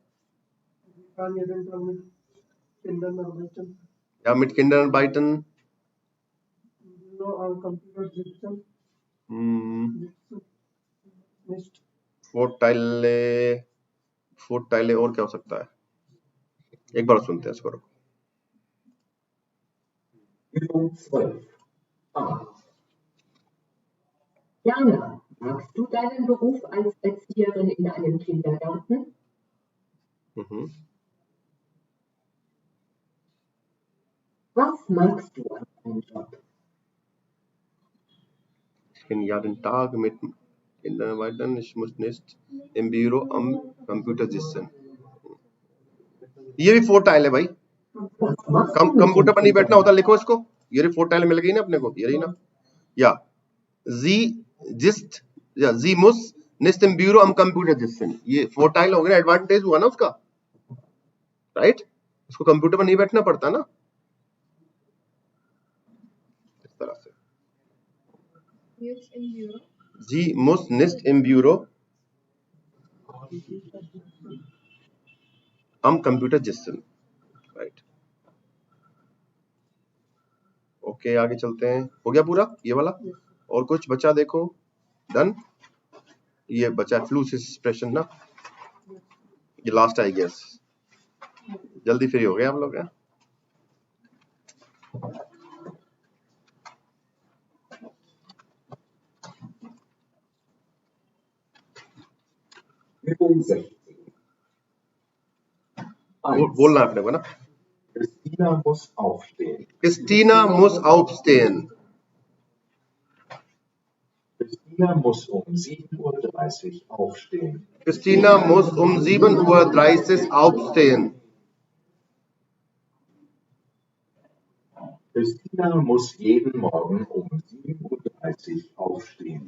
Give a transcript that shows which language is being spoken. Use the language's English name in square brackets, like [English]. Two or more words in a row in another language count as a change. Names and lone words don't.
[German] Ja mit Kindern arbeiten. [Hindi] फोर्थ टाइले और क्या हो सकता है? एक बार सुनते हैं इसको. [German] Übung 12. A. Jana, magst du deinen Beruf als Erzieherin in einem Kindergarten? Was magst du an deinem Job? Ich kenne ja den Tag mit Kindern weiter. Ich muss nicht im Büro am Computer sitzen. [Hindi] ये भी फोर्थ टाइल है भाई. कंप्यूटर पर नहीं बैठना होता, लिखो इसको. ये फोर्थ टाइल मिल गई ना अपने को, ये रही ना. [German] Ja ich muss nicht im Büro am Computer sitzen. [Hindi] ये फोर्थ टाइल हो गया, एडवांटेज हुआ ना उसका, राइट. उसको कंप्यूटर पर नहीं बैठना पड़ता ना, इस तरह से. [German] जी muss nicht im Büro am Computer sitzen, [Hindi] राइट. ओके, आगे चलते हैं. हो गया पूरा ये वाला? और कुछ बचा देखो. डन. ये बचा फ्लूस एक्सप्रेशन ना, ये लास्ट [English] I guess. [Hindi] जल्दी फ्री हो गए आप लोग. [German] Übung 16. [Hindi] बोलना है अपने को ना. [German] Christina muss aufstehen. Christina muss aufstehen. Christina muss um 7:30 Uhr aufstehen. Christina muss um 7:30 Uhr aufstehen. Christina muss jeden Morgen um 7:30 Uhr aufstehen.